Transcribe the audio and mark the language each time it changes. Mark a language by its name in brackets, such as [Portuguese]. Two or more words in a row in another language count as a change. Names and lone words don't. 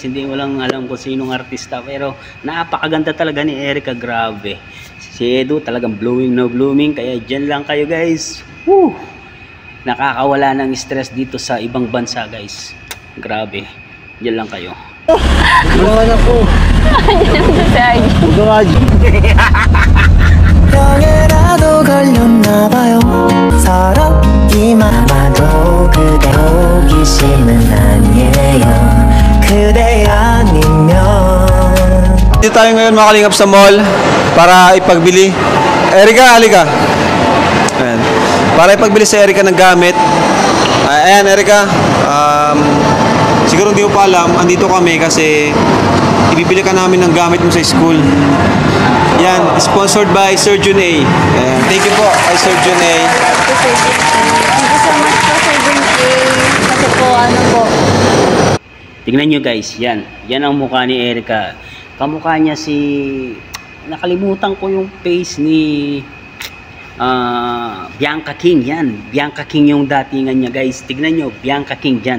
[Filipino] Hindi mo lang alam kung sinong artista. Pero napakaganda talaga ni Erica. Grabe. Si Edo talagang [English] blooming no blooming. [Filipino] Kaya dyan lang kayo guys. Woo! Nakakawala ng stress dito sa ibang bansa guys. Grabe. Dyan lang kayo. Bulangan ako. Diyan sa Sergio. Garage. [Korean] 병에라도 걸렸나봐요 서럽기만 봐도 그대 호기심은 아니에요 그대 아니면 [Filipino] Dito tayo ngayon mga kalingap sa mall para ipagbili. Erica, halika. Ayan. Para ipagbili sa Erica ng gamit. Ayan, Erica. Siguro hindi mo pa alam, andito kami kasi ibibili ka namin ng gamit mo sa school. Yan, [English] sponsored by Sir Jun A. [Filipino] Ayan. [English] Thank you [Filipino] po kay Sir Jun A. [English] Thank you so much [Filipino] po, Sir Jun A. Kasi po, ano po. Tingnan nyo guys, yan. Yan ang mukha ni Erica. Kamukha niya si... Nakalimutan ko yung face ni... Bianca King. Yan. Bianca King yung datingan niya guys. Tignan nyo, Bianca King dyan.